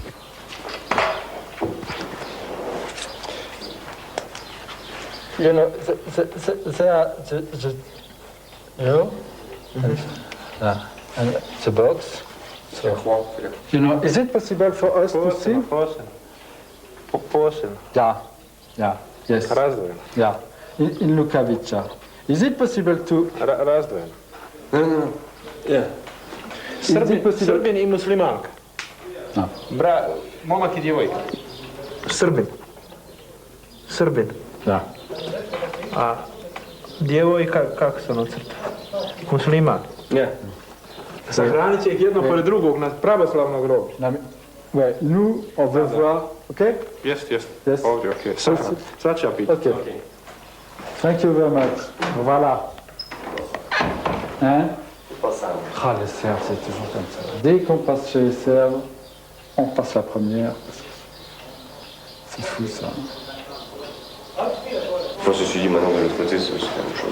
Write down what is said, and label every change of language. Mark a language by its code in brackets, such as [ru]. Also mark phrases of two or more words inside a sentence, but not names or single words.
[en] You know, they are the you know, and the box. So, you know, is it possible for us to see? Yeah, yes. Yeah, in Lukavica. Is it possible to... Yeah. [bs] Srbin i muslimanka. [en] No. [bs] Momak i djevojka. Srbin. [en] Yeah. [bs] A djevojka, kako se ono crta? Musliman. [en] Yeah. [bs] Sahranit će ih jedno pored drugog na pravoslavnog groblja. [fr] Ouais, nous, on veut voir, ok? [bs] Jest. [en] Yes. [bs] Ovdje, okej. Sad ću ja pitati. [en] Ok. Thank you very much. [fr] Voilà. Hein? Ah, les Serbes, c'est toujours comme ça. Dès qu'on passe chez les Serbes, on passe la première. C'est fou, ça. Enfin, ceci dit, maintenant de l'autre côté, c'est aussi la même chose.